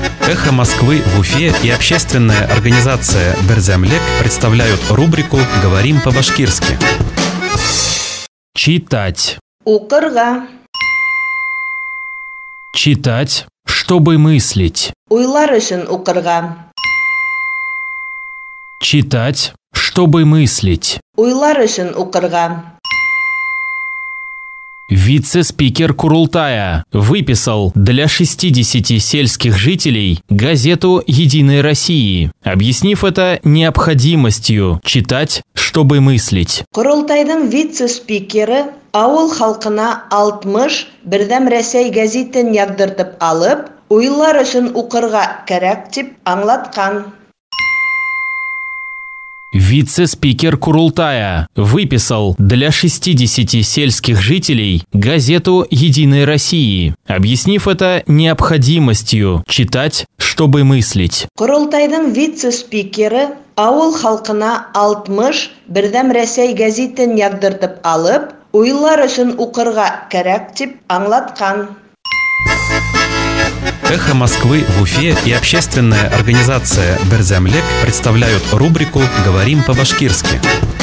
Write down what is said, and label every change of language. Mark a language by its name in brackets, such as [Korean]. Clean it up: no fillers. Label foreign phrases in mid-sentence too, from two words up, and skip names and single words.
[Russian] «Эхо Москвы» в Уфе и общественная организация «Берзямлек» представляют рубрику «Говорим по-башкирски». Читать. [Bashkir] Укырга. [Russian] Читать, чтобы мыслить. [Bashkir] Уйлар өчен укырга. [Russian] Читать, чтобы мыслить. [Bashkir] Уйлар өчен укырга. [Russian] Вице-спикер Курултая выписал для 60 сельских жителей газету «Единой России», объяснив это необходимостью читать, чтобы мыслить. [Bashkir] Курултайдың вице-спикеры авыл халкына 60 Бердәм Рәсәй газетен ягдыртып алып, уйлар өчен укырга кирәк дип аңлаткан. [Russian] Вице-спикер Курултая выписал для 60 сельских жителей газету «Единой России», объяснив это необходимостью читать, чтобы мыслить. [Bashkir] Курултайдың вице-спикеры авыл халкына 60 Бердәм Рәсәй газетен ягдыртып алып, уйлар өчен укырга кирәк дип аңлаткан. [Russian] «Эхо Москвы» в Уфе и общественная организация «Берзямлек» представляют рубрику «Говорим по-башкирски».